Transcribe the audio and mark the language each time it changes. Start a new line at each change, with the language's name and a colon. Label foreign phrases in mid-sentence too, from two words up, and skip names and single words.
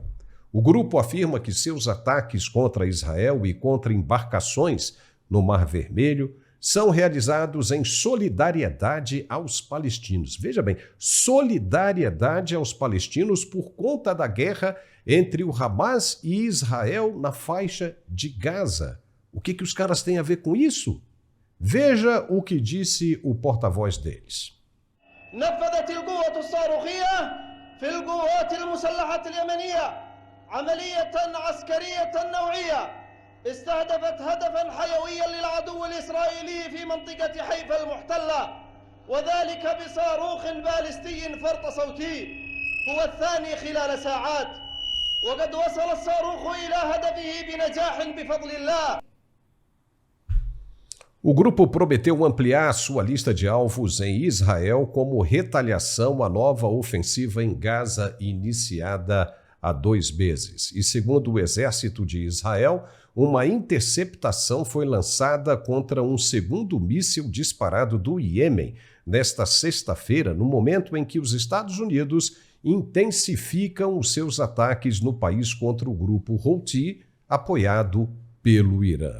Portuguese: O grupo afirma que seus ataques contra Israel e contra embarcações no Mar Vermelho, são realizados em solidariedade aos palestinos. Veja bem, solidariedade aos palestinos por conta da guerra entre o Hamas e Israel na faixa de Gaza. O que os caras têm a ver com isso? Veja o que disse o porta-voz deles.
Arabic: نفذت القوة الصاروخية في القوات المسلحة اليمنية عملية عسكرية نوعية استهدفت هدفا حيويا للعدو الإسرائيلي في منطقة حيفا المحتلة وذلك بصاروخ باليستي فرط صوتي هو الثاني خلال ساعات وقد وصل الصاروخ إلى هدفه بنجاح بفضل الله.
Portuguese: O grupo prometeu ampliar sua lista de alvos em Israel como retaliação à nova ofensiva em Gaza iniciada há 2 meses. E segundo o exército de Israel, uma interceptação foi lançada contra um segundo míssil disparado do Iêmen nesta sexta-feira, no momento em que os Estados Unidos intensificam os seus ataques no país contra o grupo Houthi, apoiado pelo Irã.